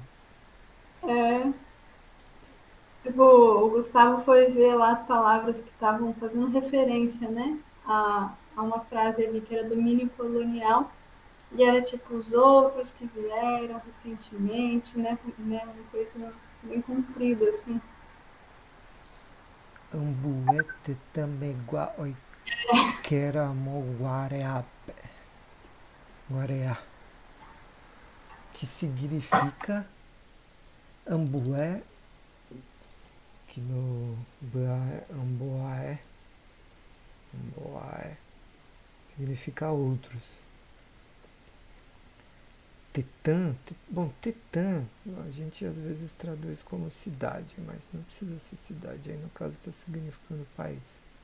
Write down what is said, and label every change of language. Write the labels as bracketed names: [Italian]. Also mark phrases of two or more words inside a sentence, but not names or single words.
[Portuguese] É, tipo, o Gustavo foi ver lá as palavras que estavam fazendo referência, né? A uma frase ali que era domínio colonial, e era tipo os outros que vieram recentemente, né? Uma coisa bem comprida, assim. [Guarani] Ambuete tamegua oikera mo guareape. Guareá. [Portuguese] Que significa ambué, que no amboaé, amboaé, significa outros. Tetã, bom, Tetã, a gente às vezes traduz como cidade, mas não precisa ser cidade, aí no caso está significando país.